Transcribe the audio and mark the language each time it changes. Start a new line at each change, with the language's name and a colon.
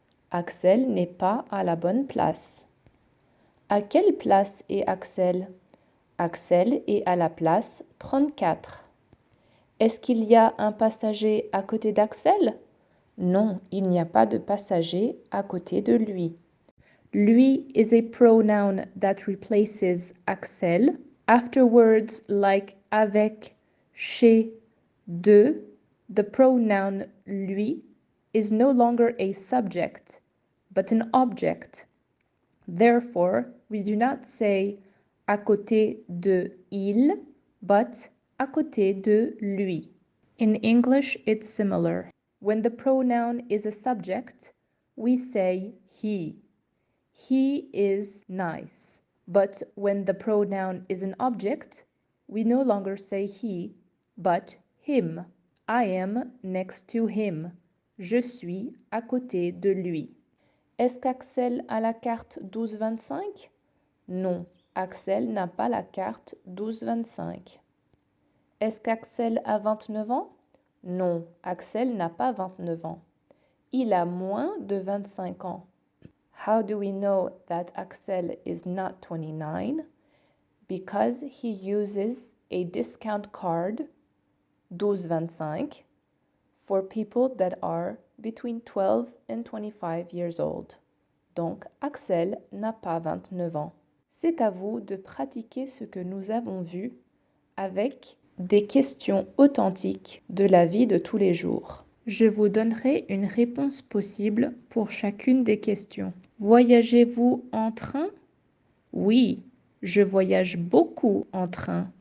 French: Axel n'est pas à la bonne place. À quelle place est Axel? Axel est à la place 34. Est-ce qu'il y a un passager à côté d'Axel? Non, il n'y a pas de passager à côté de lui.
English: Lui is a pronoun that replaces Axel. After words like avec, chez, de, the pronoun lui is no longer a subject, but an object. Therefore, we do not say
French: à côté de il,
English: but
French: à côté de lui.
English: In English, it's similar. When the pronoun is a subject, we say he. He is nice. But when the pronoun is an object, we no longer say he, but him. I am next to him.
French: Je suis à côté de lui. Est-ce qu'Axel a la carte 12-25? Non, Axel n'a pas la carte 12-25. Est-ce qu'Axel a 29 ans? Non, Axel n'a pas 29 ans. Il a moins de 25 ans.
English: How do we know that Axel is not 29? Because he uses a discount card 12-25 for people that are between 12 and 25 years old.
French: Donc, Axel n'a pas 29 ans. C'est à vous de pratiquer ce que nous avons vu avec des questions authentiques de la vie de tous les jours. Je vous donnerai une réponse possible pour chacune des questions. Voyagez-vous en train? Oui, je voyage beaucoup en train.